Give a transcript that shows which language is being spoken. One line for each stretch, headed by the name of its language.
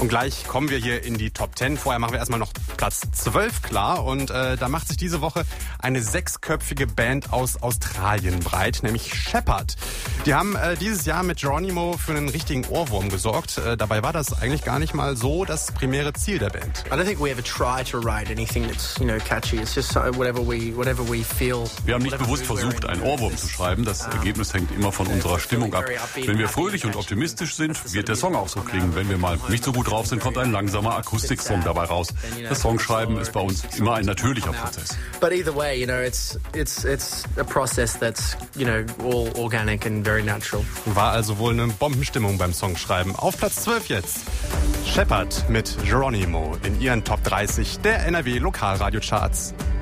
German: Und gleich kommen wir hier in die Top 10. Vorher machen wir erstmal noch Platz 12 klar. Und da macht sich diese Woche eine sechsköpfige Band aus Australien breit, nämlich Shepherd. Die haben dieses Jahr mit Geronimo für einen richtigen Ohrwurm gesorgt. Dabei war das eigentlich gar nicht mal so das primäre Ziel der Band.
English: I don't think we ever try to write anything that's, you know, catchy. It's just whatever we feel.
German: Wir haben nicht bewusst versucht, einen Ohrwurm zu schreiben. Das Ergebnis hängt immer von unserer Stimmung ab. Wenn wir fröhlich und optimistisch sind, wird der Song auch so klingen. Wenn wir mal nicht so gut gut drauf sind, kommt ein langsamer Akustiksong dabei raus. Das Songschreiben ist bei uns immer ein natürlicher Prozess.
English: But either way, you know, it's a process that's, you know, all organic and very natural.
German: War also wohl eine Bombenstimmung beim Songschreiben. Auf Platz 12 jetzt. Shepard mit Geronimo in ihren Top 30 der NRW Lokalradio Charts.